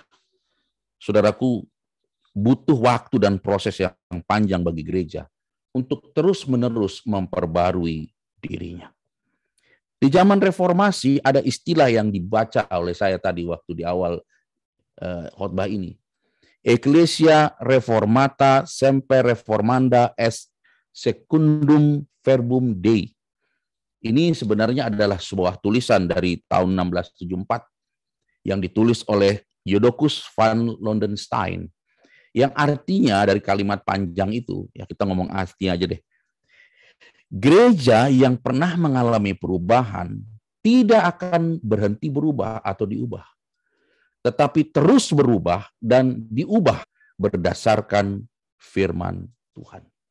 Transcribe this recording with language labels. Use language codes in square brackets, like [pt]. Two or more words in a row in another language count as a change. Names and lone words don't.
[id] Saudaraku, butuh waktu dan proses yang panjang bagi gereja untuk terus-menerus memperbarui dirinya. Di zaman reformasi ada istilah yang dibaca oleh saya tadi waktu di awal khotbah ini. [la] Ecclesia reformata semper reformanda est secundum verbum Dei. [id] Ini sebenarnya adalah sebuah tulisan dari tahun 1674 yang ditulis oleh Jodokus van Londenstein, yang artinya dari kalimat panjang itu, ya kita ngomong artinya aja deh. Gereja yang pernah mengalami perubahan tidak akan berhenti berubah atau diubah, tetapi terus berubah dan diubah berdasarkan firman Tuhan.